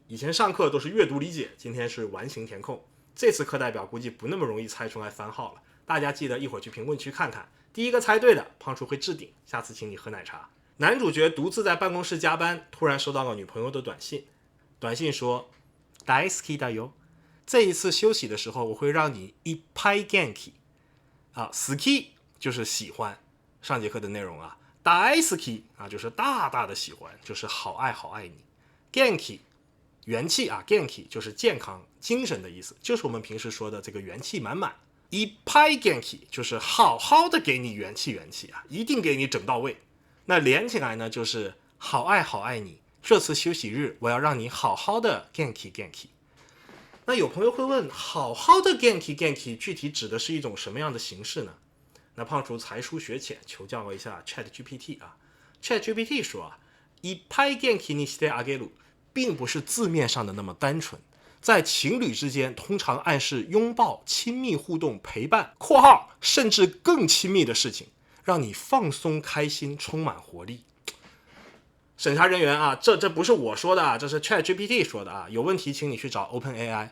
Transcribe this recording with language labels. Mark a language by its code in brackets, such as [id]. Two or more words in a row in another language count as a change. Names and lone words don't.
[zh] 以前上课都是阅读理解，今天是完形填空。这次课代表估计不那么容易猜出来番号了，大家记得一会儿去评论区看看，第一个猜对的，胖叔会置顶，下次请你喝奶茶。男主角独自在办公室加班，突然收到了女朋友的短信，短信说 [ja] 大好きだよ， [zh] 这一次休息的时候我会让你 [ja] いっぱい元気 [zh] 啊，好き就是喜欢，上节课的内容啊。大好き啊，就是大大的喜欢，就是好爱好爱你。元気元气啊，元気就是健康、精神的意思，就是我们平时说的这个元气满满。 [ja] いっぱい元気 [zh] 就是好好的给你元气啊，一定给你整到位。那连起来呢，就是好爱好爱你。这次休息日，我要让你好好的元気。那有朋友会问，好好的元気具体指的是一种什么样的形式呢？那胖叔才疏学浅，求教了一下 ChatGPT 啊。ChatGPT 说啊， [ja] いっぱい元気にしてあげる， [zh] 并不是字面上的那么单纯，在情侣之间通常暗示拥抱、亲密互动、陪伴（括号甚至更亲密的事情），让你放松、开心、充满活力。审查人员啊，这不是我说的啊，这是 ChatGPT 说的啊，有问题请你去找 OpenAI。